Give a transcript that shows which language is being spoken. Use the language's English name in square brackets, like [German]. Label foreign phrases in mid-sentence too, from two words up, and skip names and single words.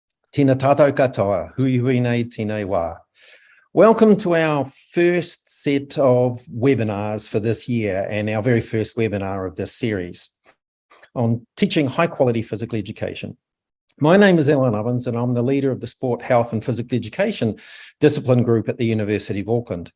[Māori] Tēnā tātou katoa, hui hui nei tēnei wā. [English] Welcome to our first set of webinars for this year and our very first webinar of this series on teaching high quality physical education. My name is Alan Ovens and I'm the leader of the Sport, Health and Physical Education discipline group at the University of Auckland.